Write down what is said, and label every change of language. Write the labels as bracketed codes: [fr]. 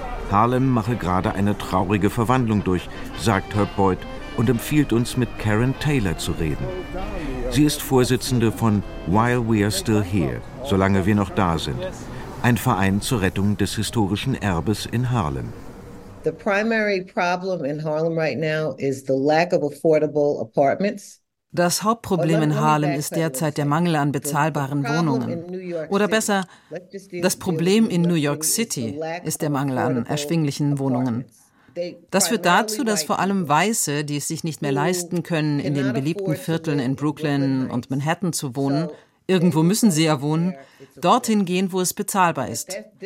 [de] Harlem mache gerade eine traurige Verwandlung durch, sagt Herb Boyd und empfiehlt uns, mit Karen Taylor zu reden. Sie ist Vorsitzende von While We Are Still Here, solange wir noch da sind, ein Verein zur Rettung des historischen Erbes in Harlem. [en] The primary problem in Harlem right now is the lack of affordable apartments. [de] Das Hauptproblem in Harlem ist derzeit der Mangel an bezahlbaren Wohnungen. Oder besser, das Problem in New York City ist der Mangel an erschwinglichen Wohnungen. Das führt dazu, dass vor allem Weiße, die es sich nicht mehr leisten können, in den beliebten Vierteln in Brooklyn und Manhattan zu wohnen, irgendwo müssen sie ja wohnen, dorthin gehen, wo es bezahlbar ist.